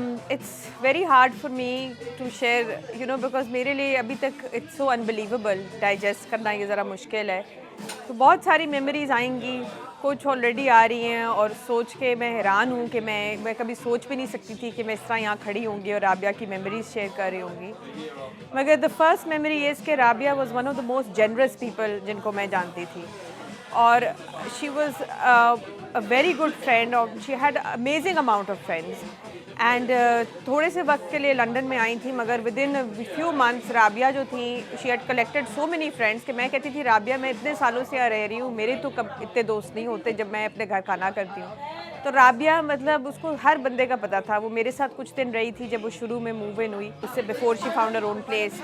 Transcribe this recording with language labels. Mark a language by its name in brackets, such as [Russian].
[English] It's very hard for me to share, because [Hindi] मेरे लिए अभी तक [English] it's so unbelievable, digest [Hindi] करना ये ज़रा मुश्किल है. तो बहुत सारी memories आएंगी, कुछ already आ रही हैं, और सोच के मैं हैरान हूँ कि मैं कभी सोच भी नहीं सकती थी कि मैं इस तरह यहाँ खड़ी होंगी और राबिया की memories share कर रही होंगी. [English] मगर the first memory is कि Rabia was one of the most generous people [Hindi] जिनको मैं जानती थी. [English] और she was a very good friend, और she had amazing amount of friends. [Hindi] And थोड़े से वक्त के लिए लंदन में आई थी, मगर [English] within a few months [Hindi] Rabia जो थी, [English] she had collected so many friends [Hindi] कि मैं कहती थी राबिया मैं इतने सालों से यहाँ रह रही हूँ, मेरे तो कब इतने दोस्त नहीं होते जब मैं अपने घर खाना करती हूँ. तो राबिया मतलब उसको हर बंदे का पता था. वो मेरे साथ कुछ दिन रही थी जब वो शुरू में मूव इन हुई, उससे [English] Before she found her own place.